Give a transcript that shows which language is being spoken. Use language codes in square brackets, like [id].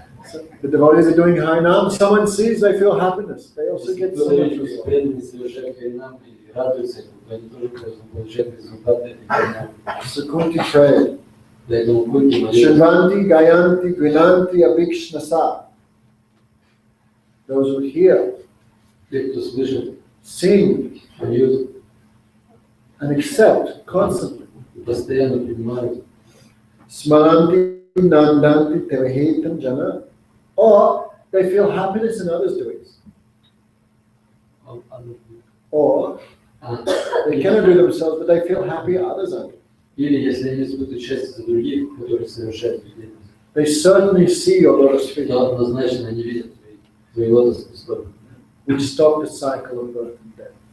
[en] So the devotees are doing Harinam. Someone sees, they feel happiness. They also get so much result. [ru] Преданные совершают Харинам и радуются, они тоже получают результаты этой Харинам. [en] So Kunti prayed. [ru] Поэтому Кунти молился. [sa] Shrivanti, Gayanti, Grinanti, Abhikshnasa. [en] Those who hear, [ru] Те, кто слышит, [en] sing, [ru] поют, [en] and accept constantly. [ru] постоянно принимают. [sa] Smaranti, Nandanti, Tevahetam Jana. [en] Or they feel happiness in others doing it. Or they cannot do themselves, but they feel happy others are. [ru] Или если они испытывают счастье за других, которые совершают деятельность, [en] They certainly see your lotus feet, [ru] то однозначно они видят твои лотосные стопы, [en] which stop the cycle of birth and death.